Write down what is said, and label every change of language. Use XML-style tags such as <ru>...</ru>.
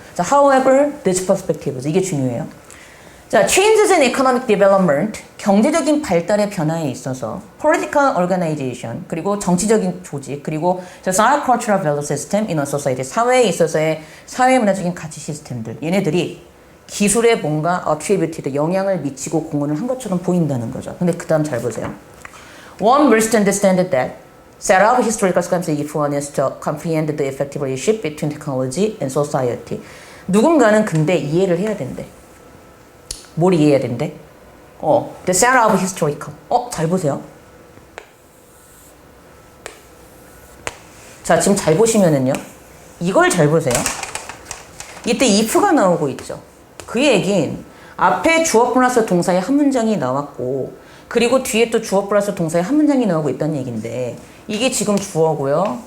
<ko>자,</ko> <en>however, these perspectives</en> <ko>이게 중요해요. 자,</ko> <en>changes in economic development</en> <ko>경제적인 발달의 변화에 있어서</ko> <en>political organization</en> <ko>그리고 정치적인 조직 그리고</ko> <en>social cultural value system in a society</en> <ko>사회에 있어서의 사회문화적인 가치 시스템들 얘네들이 기술에 뭔가 attributed 영향을 미치고 공헌을 한 것처럼 보인다는 거죠. 근데 그 다음 잘 보세요.</ko> <en>One must understand that set up historical circumstances if one is to comprehend the effective relationship between technology and society.</en> <ko>누군가는 근데 이해를 해야 된대. 뭘 이해해야 된대?</ko> <en>The set up historical.</en> <ko>잘 보세요. 자, 지금 잘 보시면은요. 이걸 잘 보세요. 이때 if가 나오고 있죠. 그 얘긴 앞에 주어 플러스 동사의 한 문장이 나왔고 그리고 뒤에 또 주어 플러스 동사의 한 문장이 나오고 있다는 얘기인데 이게 지금 주어고요.</ko>